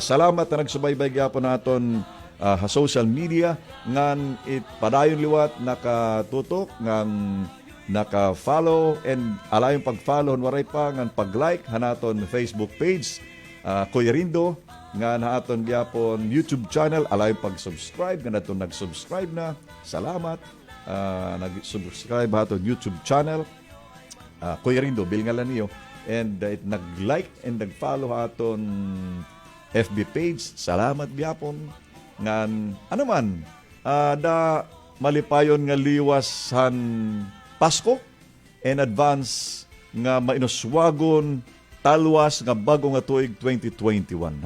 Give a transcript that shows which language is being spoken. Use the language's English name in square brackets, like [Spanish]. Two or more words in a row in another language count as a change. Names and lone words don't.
[Waray] Salamat na nagsubaybay gapon naton social media, ngan padayon liwat nakatutok, ngan naka-follow and alayong pag-follow waray pa ngan pag-like hanaton Facebook page Kuya Rindo, nga naton gyapon YouTube channel, alayong pag-subscribe nga naton nag-subscribe na. Salamat. Nag-subscribe haton YouTube channel Kuya Rindo bilngalan niyo, and nag-like and nag-follow haton FB page. Salamat gyapon ngan ano man da malipayon nga liwasan Pasko and advance nga mainuswagon talwas nga bago nga tuig 2021.